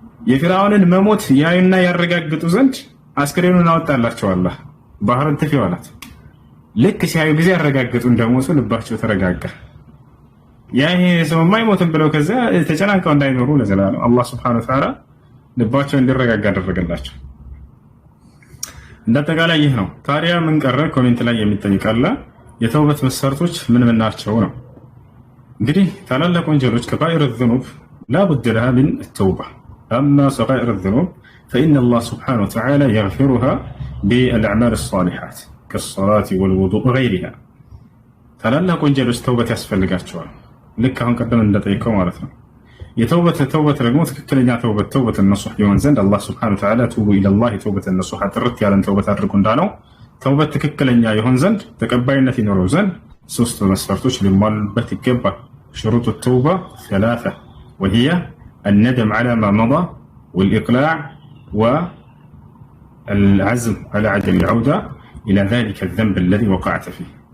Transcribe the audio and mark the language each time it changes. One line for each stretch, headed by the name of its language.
Amharic: የፊርዓውንን መሞት ያዩና ያረጋግጡ ዘንድ አስክሬኑን አወጣላቸው አላህ። ባህርን ትፊው አላት። ልክ ሲያዩ ጊዜ ያረጋግጡ እንደሞቱ ልባቸው ተረጋጋ። ይሄ ሰው የማይሞትም ብለው ከዛ ተጨናንቀው እንዳይኖሩ ለዘላለም አላህ Subhanahu Wa Ta'ala ልባቸው እንዲረጋጋ አደረገላቸው። እንደተጋላ ይህ ነው። ታዲያ ምን ቀረ? ኮሜንት ላይ የሚጠይቃለ የተውበት መስፈርቶች ምን ምን ናቸው ነው። እንግዲህ ታላላቅ ወንጀሎች ከባኢር
Arabic: الذنوب لا بد لها من التوبة. أما صغائر الذنوب فإن الله سبحانه وتعالى يغفرها بالأعمال الصالحات كالصلاة والوضوء وغيرها.
Amharic: ታላላቅ ወንጀሎች ተውበት ያስፈልጋቸዋል። ልክ አሁን ቀደም እንደጠየቀው ማለት ነው። የተውበት ደግሞ ትክክለኛ ተውበት النصوح ይሆን ዘንድ አላህ Subhanahu Wa Ta'ala
Arabic: توبوا إلى الله توبة النصوح
Amharic: ጥርት ያለን ተውበት አድርጉ እንዳለው ተውበት ትክክለኛ ይሆን ዘንድ ተቀባይነት ይኖረው ዘንድ ሶስት መስፈርቶች ሊሟሉበት ይገባል።
Arabic: شروط التوبة ثلاثة وهي الندم على ما مضى والإقلاع والعزم على عدم العودة إلى ذلك الذنب الذي وقعت فيه.